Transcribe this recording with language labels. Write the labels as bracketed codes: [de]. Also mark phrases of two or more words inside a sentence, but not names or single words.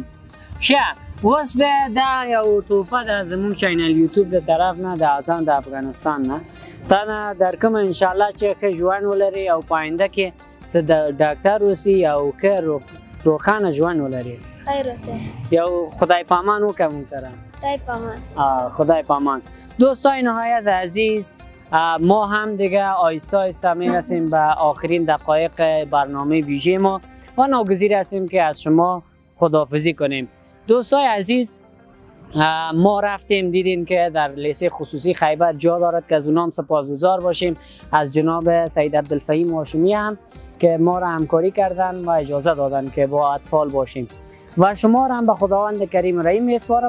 [ps] ښه، اوس به دا یو تحفه ده زمونږ چینل یوټیوب د طرف نه د آذان د افغانستان نه تا نه درکوم انشاءالله چې ښه ژوند ولري او په آینده کې ته د ډاکټر اوسې او ښه روښانه ژوند ولري. خیر اوسه. یو خدای پامان وکړه مونږ سره. خدای پامان. خدای پامان. [fa] دوستای نهایت عزیز، ما هم دیگه آهسته آهسته میرسیم به آخرین دقایق برنامه ویژه ما و ناگزیر هستیم که از شما خداحافظی کنیم. دوستای عزیز، ما رفتیم دیدیم که در لیسه خصوصی خیبر جا دارد که از اونام سپاسگزار باشیم از جناب سید عبدالفهیم هاشمی هم که ما را همکاری کردن و اجازه دادن که با اطفال باشیم و شما را هم به خداوند کریم رحیم میسپارم.